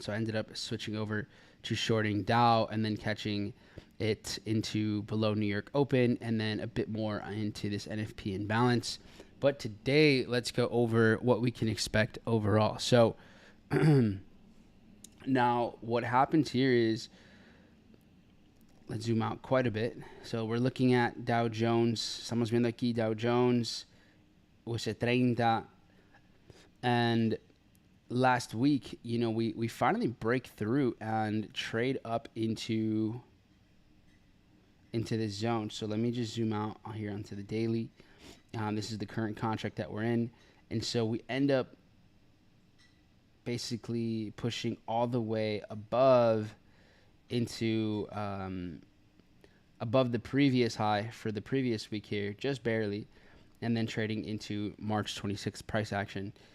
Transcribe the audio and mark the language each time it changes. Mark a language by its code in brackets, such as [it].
[en] So I ended up switching over to shorting Dow and then catching it into below New York Open and then a bit more into this NFP imbalance. But today, let's go over what we can expect overall. So now what happens here is, let's zoom out quite a bit. So we're looking at Dow Jones. [es] Estamos viendo aquí Dow Jones, US30. [en] And last week, we finally break through and trade up into this zone. So let me just zoom out here onto the daily. This is the current contract that we're in. And so we end up basically pushing all the way above into above the previous high for the previous week here, just barely, and then trading into March 26th price action.